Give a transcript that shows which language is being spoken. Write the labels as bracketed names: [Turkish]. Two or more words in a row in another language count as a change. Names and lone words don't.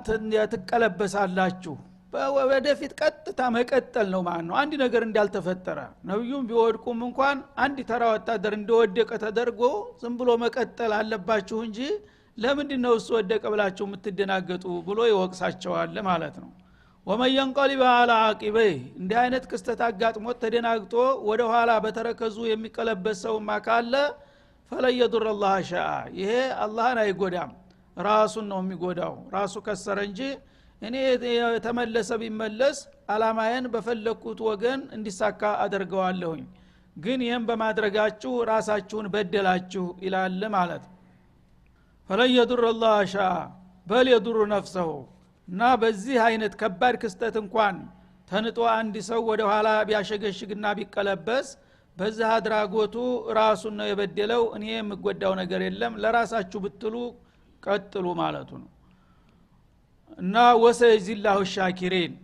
[Amharic] ትቀለበሳላችሁ ወደፊት ቀጥታ መቀጠል ነው ማለት ነው አንድ ነገር እንዳልተፈጠረ ነብዩም ቢወድቁም እንኳን አንድ ተራ ወታደር እንደወደቀ ተደርጎ ዝም ብሎ መቀጠል አለባችሁ እንጂ ለምንድነው እሱ ወደቀ ብላችሁ የምትደናገጡ ብሎ ይወቅሳቸዋል ማለት ነው [Arabic] ومن ينقلب على عقبيه [Amharic] እንዲህ አይነት ክስተት አጋጥሞት ተደናግጦ ወደ ኋላ በተረከዙ የሚቀለበሰው ማካለ [Arabic] فلا يضر الله شاء [Amharic] ይሄ አላህን አይጎዳም ራሱን ነው የሚጎዳው ራሱ ከሰረ እንጂ እኔ የተመለሰ ቢመለስ አላማዬን በፈለኩት ወገን እንዲሳካ አደርገዋለሁኝ ግን ይሄን በማድረጋችሁ ራሳችሁን በደላችሁ ይላል ማለት [Arabic] فلا يضر الله شاء بل يضر نفسه [Amharic] እና በዚህ አይነት ከባድ ክስተት እንኳን ተንጦ አንድ ሰው ወደ ኋላ ቢያሸገሽግና ቢቀለበስ በዚህ አድራጎቱ ራሱን ነው የበደለው እኔ የምጎዳው ነገር የለም ለራሳችሁ ብትሉ ቀጥሉ ማለቱ ነው እና [Arabic] وسيجزي الله الشاكرين